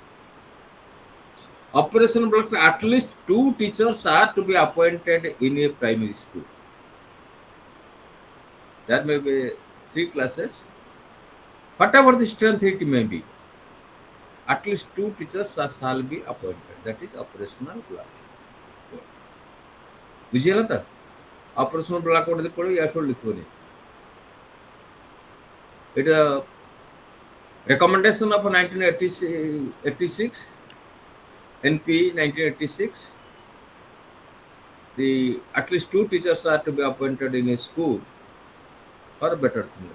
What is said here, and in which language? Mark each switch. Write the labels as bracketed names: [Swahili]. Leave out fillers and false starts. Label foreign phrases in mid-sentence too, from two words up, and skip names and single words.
[English] Operational blackboard, at least 2 teachers are to be appointed in a primary school. There may be 3 classes. Whatever the strength it may be, at least 2 teachers shall be appointed. That is operational blackboard. [Hindi] बुझिए ना [English] operational blackboard [Hindi] दे पड़ो या फिर लिखो नहीं. [English] It a recommendation of 1986. NP 1986, at least 2 teachers are to be appointed in a school or better thing.